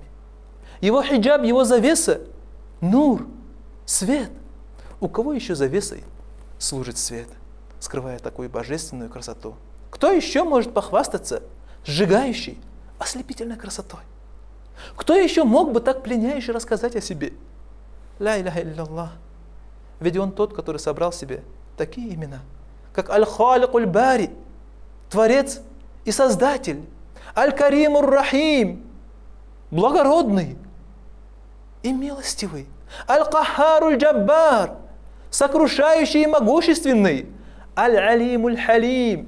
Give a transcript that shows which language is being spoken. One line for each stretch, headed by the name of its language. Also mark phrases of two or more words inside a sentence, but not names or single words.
Russian: Его хиджаб, его завеса, нур, свет. У кого еще завесой служит свет, скрывая такую божественную красоту? Кто еще может похвастаться сжигающей, ослепительной красотой? Кто еще мог бы так пленяюще рассказать о себе?
Arabic: لا إله إلا الله.
Russian: Ведь он тот, который собрал себе такие имена, как
Arabic: الخالق البارئ,
Russian: Творец и Создатель,
Arabic: الكريم الرحيم,
Russian: благородный и милостивый,
Arabic: القهار الجبار,
Russian: сокрушающий и могущественный,
Arabic: العليم الحليم,